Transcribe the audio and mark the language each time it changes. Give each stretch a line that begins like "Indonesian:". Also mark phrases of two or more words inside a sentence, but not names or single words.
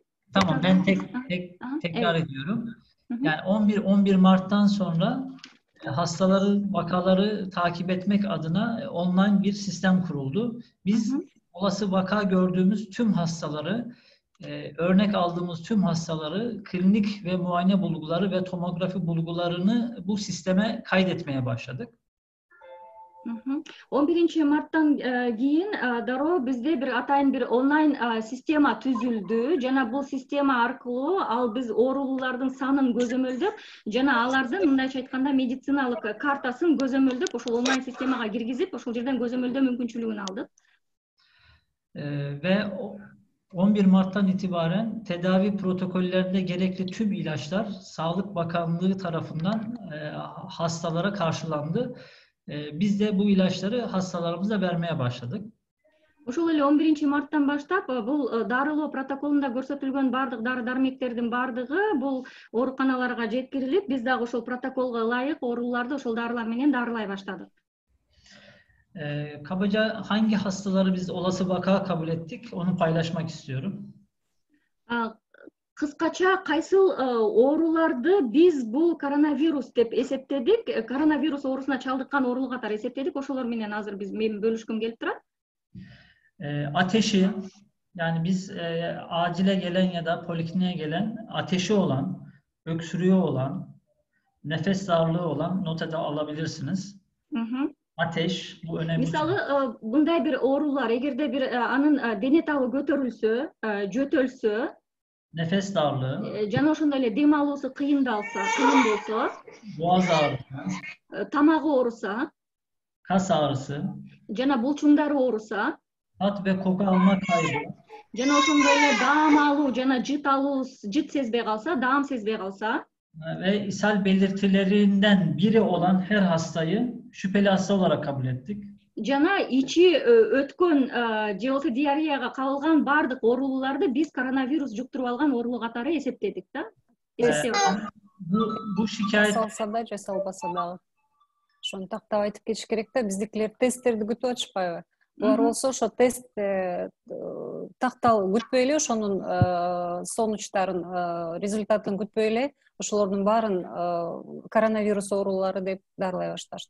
Turkish: Tamam, ben tekrar ediyorum. Yani 11 Mart'tan sonra hastaları, vakaları takip etmek adına online bir sistem kuruldu. Biz olası vaka gördüğümüz tüm hastaları, örnek aldığımız tüm hastaları, klinik ve muayene bulguları ve tomografi bulgularını bu sisteme kaydetmeye başladık.
Kyrgyz: 11 Mart'tan кийин дароо бизде бир атайын бир онлайн система түзүлдү. Жана бул система аркылуу ал биз оорулуулардын санын көзөмөлдөп, жана алардын мындайча айтканда медициналык картасын көзөмөлдөп, ошол онлайн системага киргизип, ошол жерден көзөмөлдөө мүмкүнчүлүгүн алдык.
Turkish: Ve 11 Mart'tan itibaren tedavi protokollerinde gerekli tüm ilaçlar Sağlık Bakanlığı tarafından hastalara karşılandı. Biz de bu ilaçları hastalarımıza vermeye başladık.
Kyrgyz: Ошол эле 11 марттан баштап бул дарылоо протоколунда көрсөтүлгөн бардык дары дармектердин бардыгы бул ооруканаларга жеткирилип, биз дагы ошол протоколго ылайык ооруларды ошол дарылар менен дарылай баштадык.
Turkish: Kabaca hangi hastaları biz olası vaka kabul ettik, onu paylaşmak istiyorum.
Kyrgyz: Кыскача кайсыл ооруларды биз бул коронавирус деп эсептедик, коронавирус оорусуна чалдыккан оорулуу катары эсептедик, ошолор менен азыр мен бөлүшкүм келип турат.
Turkish: Ateşi, yani biz acile gelen ya da polikliniğe gelen ateşi olan, öksürüğü olan, nefes darlığı olan nota alabilirsiniz. Ateş, bu önemli.
Kyrgyz: Мисалы, мындай бир оорулар, эгерде бир анын дене табы көтөрүлсө, жөтөлсө,
Turkish: nefes darlığı,
Kyrgyz: жана ошондой эле дем алуусу кыйын болсо,
Turkish: boğaz ağrısı,
Kyrgyz: тамагы ооруса,
Turkish: kas ağrısı,
Kyrgyz: жана булчуңдары ооруса,
Turkish: tat ve koku alma kaybı,
Kyrgyz: жана ошондой эле даам алуу жана жыт сезбей калса, даам сезбей калса
Turkish: ve ishal belirtilerinden biri olan her hastayı şüpheli hasta olarak kabul ettik.
Kyrgyz: Жана ичи өткөн же болбосо диареяга кабылган бардык оорулууларды биз коронавирус жуктуруп алган оорулуу катары эсептедик да.
Turkish: Bu şikayet
Kyrgyz: салса да же салбаса дагы ошону тактап айтып кетиш керек да, биздикилер тесттерди күтүп атышпайбы? Булар болсо ошо тест такталып күтпөй эле ошонун сонучтарын, результатын күтпөй эле ошолордун баарын коронавирус оорулары деп дарылай башташты.